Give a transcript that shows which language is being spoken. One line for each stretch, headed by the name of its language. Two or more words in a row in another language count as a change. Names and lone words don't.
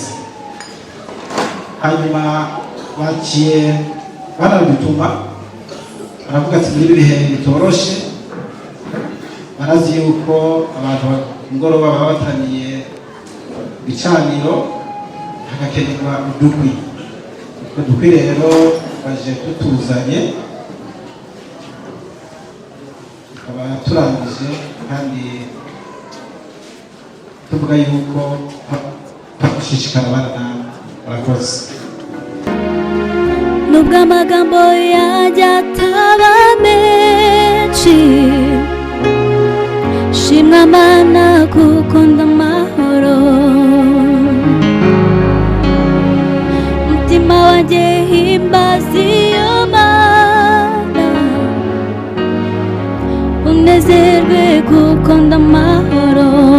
Rundi: Hanyuma baciye banabituma baravuga ati muri bihe bitoroshe barazi yuko abantu mugoroba baba bataniye ibicaniro hagakenerwa udukwi. Udukwi rero baje tutuzanye, tukaba turangije kandi tuvuga yuko gushishikara abana nawe. Murakoze. Nubwo amagambo yajya ataba menshi, shimwa Mana kuko ndamahoro, mutima wanjye himbaza iyo Mana, unezerwe kuko ndamahoro.